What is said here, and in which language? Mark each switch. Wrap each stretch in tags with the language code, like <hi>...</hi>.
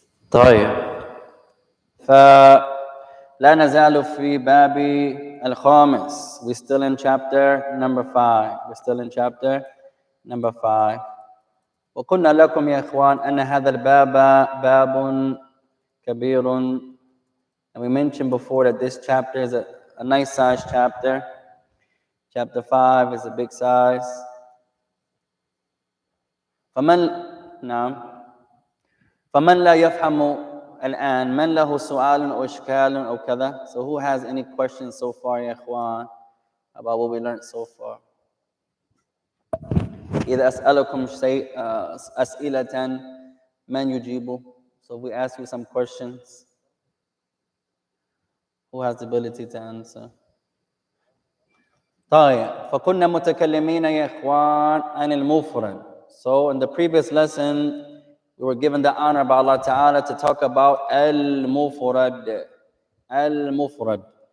<ar>طيب فلا نزال في باب الخامس.</ar> <en>We're still in chapter number 5. We're still in chapter number 5.</en> <ar>وقلنا لكم يا إخوان أن هذا الباب باب كبير.</ar> <en>And we mentioned before that this chapter is a nice size chapter. Chapter 5 is a big size.</en> <ar>فمن لا يفهم الآن من له سؤال أو إشكال أو كذا.</ar> <en>So who has any questions so far يا إخوان about what we learned so far?</en> <ar>إذا أسألكم شيء أسئلة من يجيبه.</ar> <en>So we ask you some questions. Who has the ability to answer?</en> <ar>طيب فكنا متكلمين يا إخوان عن المفرد.</ar> <en>So in the previous lesson we were given the honor by Allah Ta'ala to talk about al-mufrad. Al-mufrad.</en>